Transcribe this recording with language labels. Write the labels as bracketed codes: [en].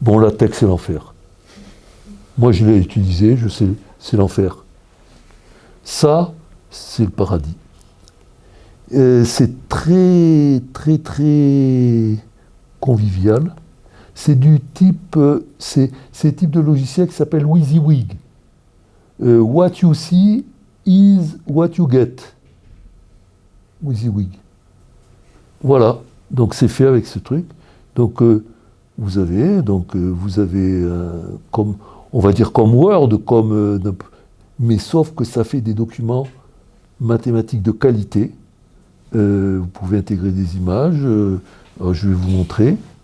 [fr] Bon, LaTeX, c'est l'enfer. Moi, je l'ai utilisé, je sais, c'est l'enfer. Ça, c'est le paradis. C'est très, très, très convivial. C'est du type, c'est le type de logiciel qui s'appelle WYSIWYG. [en] What you see is what you get. [fr] WYSIWYG. Voilà. Donc c'est fait avec ce truc. Donc vous avez comme, on va dire comme Word, mais sauf que ça fait des documents mathématiques de qualité. Vous pouvez intégrer des images. Je vais vous montrer.